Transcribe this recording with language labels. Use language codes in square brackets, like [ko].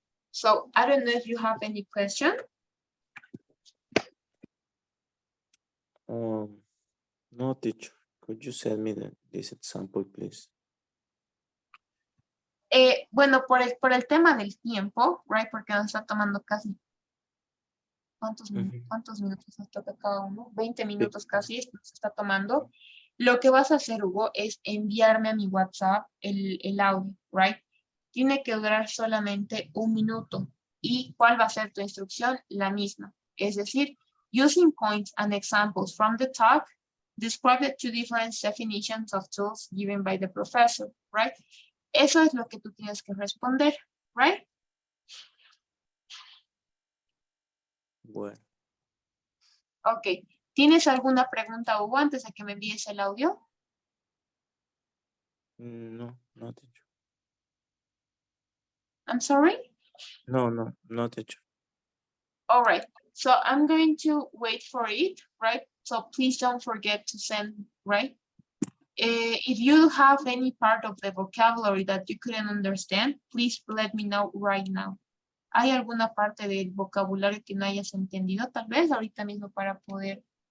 [en] So, I don't know if you have any question. No, teacher. Could you send me this example, please? [es] Bueno, por el tema del tiempo, right? Porque nos está tomando casi ¿Cuántos minutos nos toca cada uno? 20 minutos casi se está tomando. Lo que vas a hacer, Hugo, es enviarme a mi WhatsApp el audio, right? Tiene que durar solamente 1 minuto. ¿Y cuál va a ser tu instrucción? La misma. Es decir, [en] using points and examples from the talk, describe the two different definitions of tools given by the professor, right? [es] Eso es lo que tú tienes que responder, right? Bueno, [en] Ok. [es] ¿Tienes alguna pregunta, Hugo, antes de que me envíes el audio? [en] no, no teacher. I'm sorry? No teacher. All right. So I'm going to wait for it, right? So please don't forget to send, right? If you have any part of the vocabulary that you couldn't understand, please let me know right now. [es] ¿Hay alguna parte del vocabulario que no hayas entendido? Tal vez ahorita mismo para poder